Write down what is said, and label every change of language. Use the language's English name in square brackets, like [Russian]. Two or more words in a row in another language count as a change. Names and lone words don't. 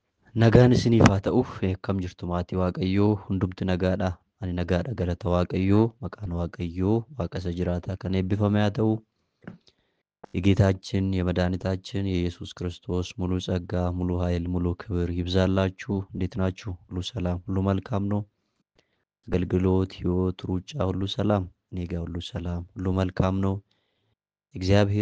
[Oromo] Nagaan isiniif haa ta'u, akkam jirtu maatii Waaqayyoo, hundumti nagaadha. Ani nagaadha, galata Waaqayyoo, maqaan Waaqayyoo, Waaqa isa jiraataa kan eebbifame haa ta'u. [Amharic] የጌታችን የመድኃኒታችን የኢየሱስ ክርስቶስ ሙሉ ጸጋ፣ ሙሉ ኃይል፣ ሙሉ ክብር ይብዛላችሁ። እንዴት ናችሁ? ሁሉ ሰላም፣ ሁሉ መልካም ነው። አገልግሎት፣ ሕይወት፣ ሩጫ ሁሉ ሰላም፣ እኔ ጋር ሁሉ ሰላም፣ ሁሉ መልካም ነው። እግዚአብሔር